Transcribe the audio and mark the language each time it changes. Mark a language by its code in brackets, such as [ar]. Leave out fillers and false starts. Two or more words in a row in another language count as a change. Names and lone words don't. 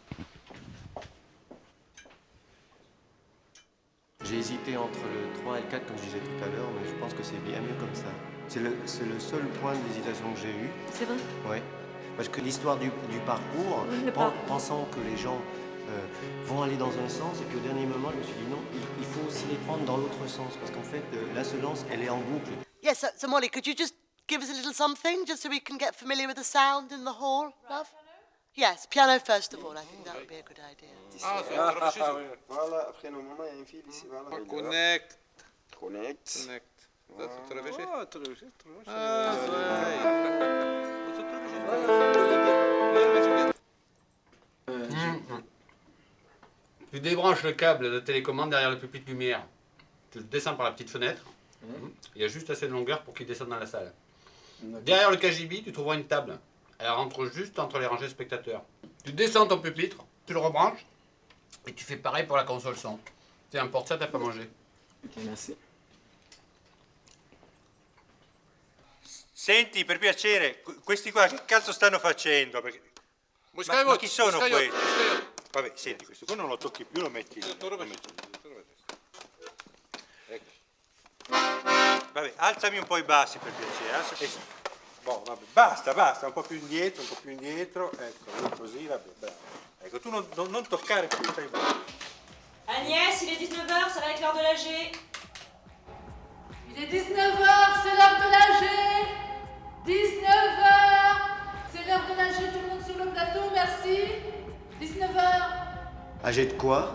[fr] J'ai hésité entre le 3 et le 4 comme je disais tout à l'heure, mais je pense que c'est bien mieux comme ça. C'est le seul point d'hésitation que j'ai eu. C'est vrai? Oui. Parce que l'histoire du parcours, pensant que les gens vont aller dans un sens, et puis au dernier moment, je me suis dit non, il faut aussi les prendre dans l'autre sens, parce qu'en fait, l'assonance, elle est en boucle. [en] Yes, so Molly, could you just give us a little something, just so we can get familiar with the sound in the hall, love? Yes, piano first of all, I think that would be a good idea. [fr] Voilà, après normalement il y a un fil ici, voilà. Connect. Connect. Ça, tu l'avais fait? Ah, tu l'avais fait. Tu débranches le câble de télécommande derrière le pupitre lumière. Tu le descends par la petite fenêtre. Il y a juste assez de longueur pour qu'il descende dans la salle. Derrière le KGB, tu trouveras une table. Elle rentre juste entre les rangées spectateurs. Tu descends ton pupitre, tu le rebranches, et tu fais pareil pour la console son. Tu importes ça, t'as pas mangé. Ok, merci. [it] Senti, per piacere, questi qua che cazzo stanno facendo? Perché... Ma chi sono questi? Vabbè, senti, questo qua non lo tocchi più, lo metti lì. Vabbè, alzami un po' i bassi per piacere. Boh, vabbè, basta, un po' più indietro, ecco, così, vabbè, bravo. Ecco, tu non toccare più, stai bene. [fr] Agnès, il est 19h, ça va être l'heure de l'AG. Il est 19h, c'est l'heure de l'AG. 19h, c'est l'heure de l'AG, tout le monde sur le plateau, merci. 19h. AG de quoi?